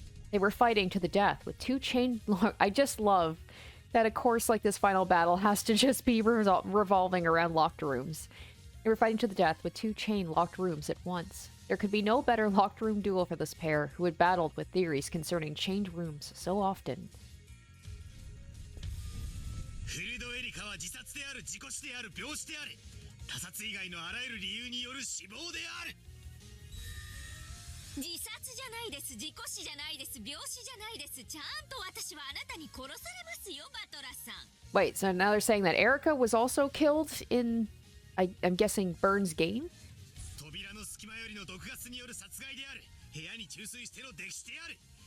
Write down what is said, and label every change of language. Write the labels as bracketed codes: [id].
[en] They were fighting to the death with two chain I just love that a course like this final battle has to just be revolving around locked rooms. They were fighting to the death with two chain locked rooms at once. There could be no better locked room duel for this pair, who had battled with theories concerning chained rooms so often. [ja] フルドエリカは自殺である、事故死である、病死である。他殺以外のあらゆる理由による死亡である。自殺じゃないです、事故死じゃないです、病死じゃないです。ちゃんと私はあなたに殺されますよ、バトラさん。 [en] Wait, so now they're saying that Erika was also killed in, I'm guessing, Burns' game? [ja] 扉の隙間よりの毒ガスによる殺害である。部屋に注水しての溺死である。